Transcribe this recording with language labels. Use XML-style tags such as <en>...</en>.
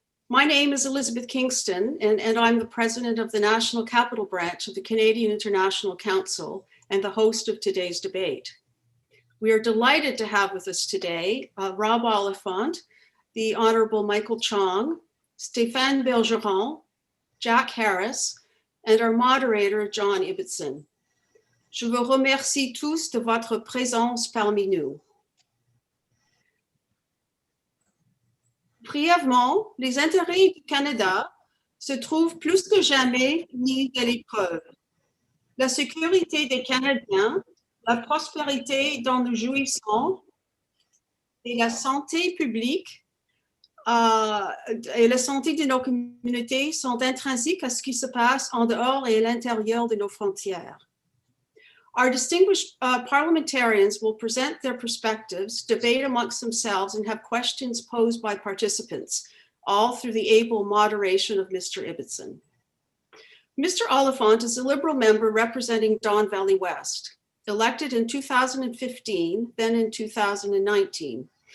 <en>My name is Elizabeth Kingston, and I'm the president of the National Capital Branch of the Canadian International Council and the host of today's debate. We are delighted to have with us today Rob Oliphant, the Honorable Michael Chong, Stéphane Bergeron, Jack Harris, and our moderator, John Ibbitson.</en> <fr>Je vous remercie tous de votre présence parmi nous. Brièvement, les intérêts du Canada se trouvent plus que jamais mis à l'épreuve. La sécurité des Canadiens, la prospérité dont nous jouissons et la santé publique et la santé de nos communautés sont intrinsèques à ce qui se passe en dehors et à l'intérieur de nos frontières.</fr> <en>Our distinguished parliamentarians will present their perspectives, debate amongst themselves, and have questions posed by participants, all through the able moderation of Mr. Ibbitson. Mr. Oliphant is a Liberal member representing Don Valley West, elected in 2015, then in 2019.</en>